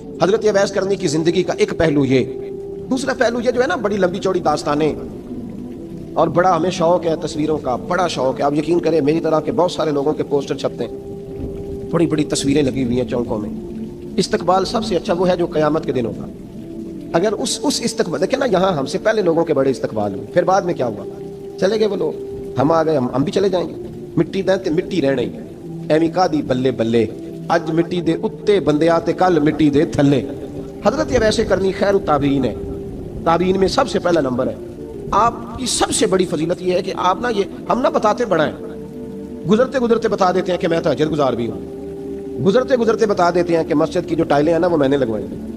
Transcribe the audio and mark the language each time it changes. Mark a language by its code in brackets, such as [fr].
[ur] حضرت اویس کرنی کی زندگی کا ایک پہلو یہ، دوسرا پہلو یہ جو ہے نا بڑی لمبی چوڑی داستانیں، اور بڑا ہمیں شوق ہے تصویروں کا، بڑا شوق ہے. آپ یقین کریں میری طرح کے بہت سارے لوگوں کے پوسٹر چھپتے ہیں، بڑی بڑی تصویریں لگی ہوئی ہیں چوکوں میں. استقبال سب سے اچھا وہ ہے جو قیامت کے دن ہوگا. اگر اس استقبال دیکھیں نا، یہاں ہم سے پہلے لوگوں کے بڑے استقبال ہوئے، پھر بعد میں کیا ہوا؟ چلے گئے وہ لوگ، ہم آ گئے، ہم بھی چلے جائیں گے. [pa] مٹی دیں تے مٹی رہنے ہی ایویں کا دی بلے بلے، اج مٹی دے اتے بندیاں تے کل مٹی دے تھلے. [ur] حضرت ویسے کرنی خیر التابعین ہے، تابعین میں سب سے پہلا نمبر ہے. آپ کی سب سے بڑی فضیلت یہ ہے کہ آپ نا، یہ ہم نہ بتاتے بڑا ہے، گزرتے گزرتے بتا دیتے ہیں کہ میں تہجد گزار بھی ہوں، گزرتے گزرتے بتا دیتے ہیں کہ مسجد کی جو ٹائلیں ہیں نا وہ میں نے لگوائی ہیں.